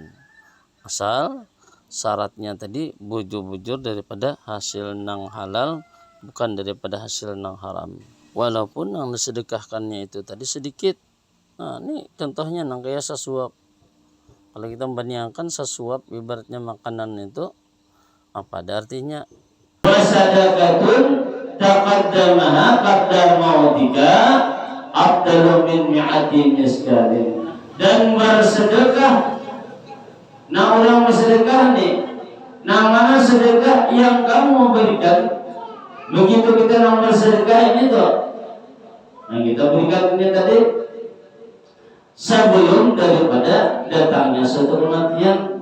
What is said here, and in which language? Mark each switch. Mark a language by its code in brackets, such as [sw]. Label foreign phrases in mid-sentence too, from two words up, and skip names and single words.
[bjn] Asal syaratnya tadi bujur-bujur daripada hasil nang halal, bukan daripada hasil nang haram. Walaupun yang disedekahkannya itu tadi sedikit. Nah ini contohnya nang kayak sasuap. Kalau kita membandingkan sasuap ibaratnya makanan itu apa ada artinya? [ar] وصدقة تقدمها قبل موتك أفضل من مائة مثقال. [bjn] Dan bersedekah. Nah orang bersedekah nih, nah mana sedekah yang kamu berikan? Begitu kita nomor sedekah ini tuh, nah kita berikan ini tadi sebelum daripada datangnya suatu kematian.